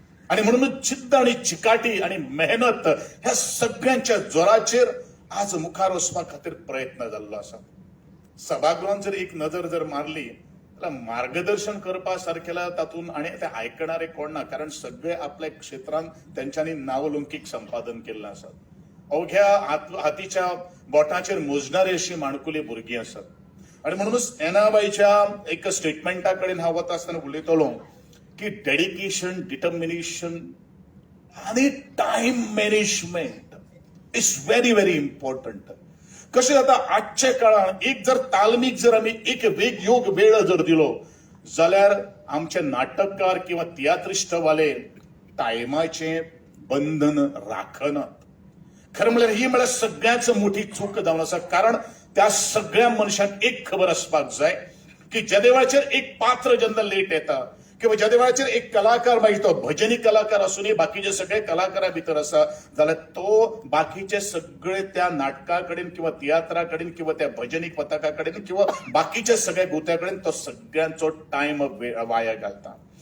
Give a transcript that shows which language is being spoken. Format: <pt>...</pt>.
<kok>आणि म्हणूनच जिद्द आणि चिकाटी आणि मेहनत ह्या सगळ्यांच्या जोराचेर आज मुखार वचपा खातीर प्रयत्न जाल्लो आसा. सभागृहांत जर एक नजर जर मारली जाल्यार मार्गदर्शन करपा सारकेला तातूंत आणि ते आयकणारे कोण ना, कारण सगळे आपल्या क्षेत्रांत त्यांच्यांनी नावलौकिक संपादन केल्लें आसात. अवघ्या हातीच्या बोटांचेर मोजणारी अशी माणकुली भुरगीं आसात. आणि म्हणूनच एनाबाईच्या एक स्टेटमेंटा कडेन हांव वता आसतना उलयतलो की</kok> <en>Dedication, determination आणि time management is very very important.</en> <kok>कशें जाता आजच्या काळात एक जर तालमीक जर आमी एक योग वेळ जर दिलो जाल्यार आमचे नाटककार किंवा तियात्रिस्ट वाले टायमाचे बंधन राखनात. खरं म्हळ्यार ही म्हळ्यार सगळ्याच मोठी चूक जावन आसा. कारण त्या सगळ्या मनशांक एक खबर आसपाक जाय की ज्या देवाचेर एक पात्र जेन्ना लेट येता किंवा ज्या देवाचेर एक कलाकार मागीर तो भजनी कलाकार असूनही बाकीचे सगळे कलाकारा भितर आसा जाल्यार तो बाकीचे सगळे त्या नाटका कडेन किंवा तियात्रा कडेन किंवा त्या भजनीक पथका कडेन किंवा बाकीच्या सगळ्या गोत्या कडेन तो सगळ्यांचो टायम वाया घालता.</kok>